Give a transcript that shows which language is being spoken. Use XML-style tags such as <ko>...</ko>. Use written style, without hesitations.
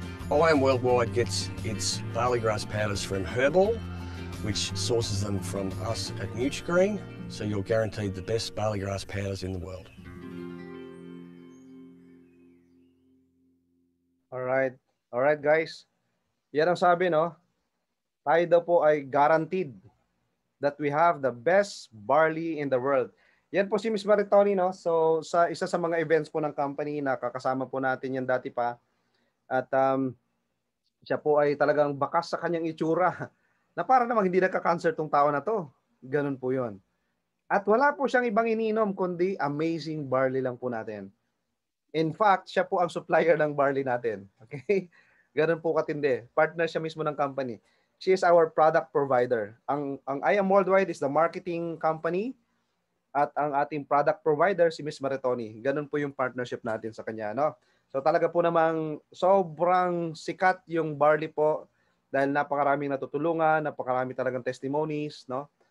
<en>IAM Worldwide gets its barley grass powders from Herbal, which sources them from us at Nutri-Green, so you're guaranteed the best barley grass powders in the world.</en> <tl>Alright guys. Yan ang sabi, no? Tayo daw po ay</tl> <en>guaranteed that we have the best barley in the world.</en> <tl>Yan po si Miss Maritoni, no? So sa isa sa mga events po ng company, nakakasama po natin yan dati pa. At siya po ay talagang bakas sa kanyang itsura na para namang hindi nagka-cancer tong tao na to. Ganun po yun. At wala po siyang ibang ininom kundi amazing barley lang po natin. In fact, siya po ang supplier ng barley natin. Okay? Ganun po katindi. Partner siya mismo ng company.</tl> <en>She is our product provider.</en> <tl>Ang IAM Worldwide</tl> <en>is the marketing company</en> <tl>at ang ating product provider si Miss Maritoni. Ganun po yung partnership natin sa kanya, no? So talaga po namang sobrang sikat yung barley po dahil napakaraming natutulungan, napakarami talagang testimonies, no?</tl>